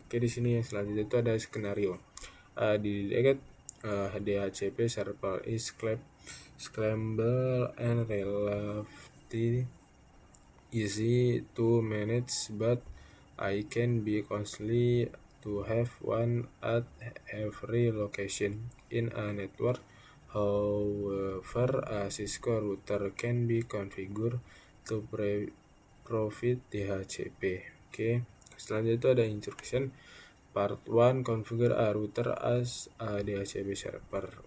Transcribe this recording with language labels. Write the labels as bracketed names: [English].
[Indonesian] Oke, di sini yang selanjutnya itu ada skenario. [English] Di DHCP server is scalable and relatively easy to manage, but I can be costly to have one at every location in a network. However, a Cisco router can be configured to provide DHCP. [Indonesian] Oke, selanjutnya itu ada [English] instruction. Part 1, configure a router as a DHCP server.